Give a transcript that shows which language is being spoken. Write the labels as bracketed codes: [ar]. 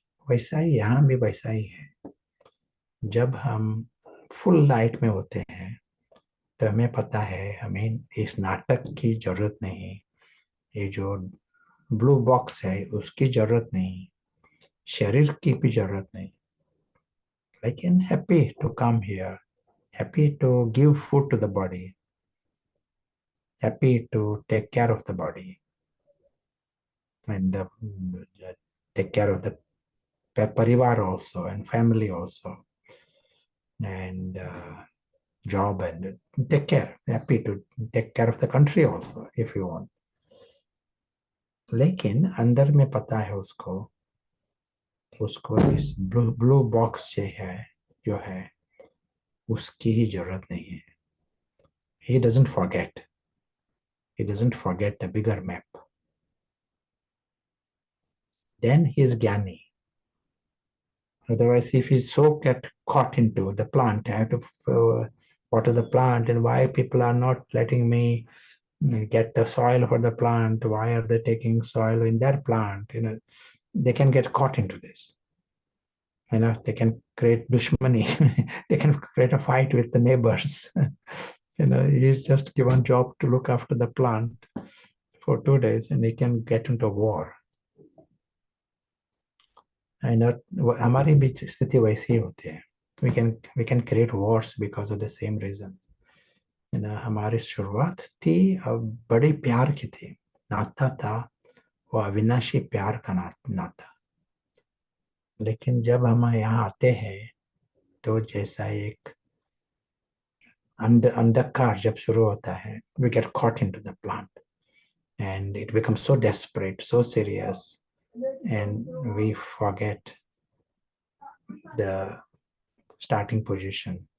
[hi] वैसा ही यहाँ भी वैसा ही है। जब हम फुल लाइट में होते हैं, तो हमें पता है हमें इस नाटक की जरूरत नहीं, ये जो ब्लू बॉक्स है उसकी जरूरत नहीं, शरीर की भी जरूरत नहीं। [en] लेकिन happy to come here, happy to give food to the body, happy to take care of the body, and take care of the parivar also and family also, and job, and take care, happy to take care of the country also if you want. [hi] लेकिन अंदर में पता है उसको उसको इस blue box जो है उसकी ही जरूरत नहीं है। [en] he doesn't forget the bigger map. Then he is gyani. Otherwise, if he's so get caught into the plant, I have to water the plant, and why people are not letting me get the soil for the plant? Why are they taking soil in their plant? They can get caught into this. They can create dushmani. They can create a fight with the neighbors. He's just given job to look after the plant for 2 days, and he can get into war. [hi] हमारी भी स्थिति वैसी होती है। [en] we can create wars because of the same reasons. [hi] हमारी शुरुआत थी बड़े प्यार की थी, नाता था वो अविनाशी प्यार का नाता। लेकिन जब हम यहाँ आते हैं, तो जैसा एक अंधकार जब शुरू होता है, [en] we get caught into the plant and it becomes so desperate, so serious, and we forget the starting position.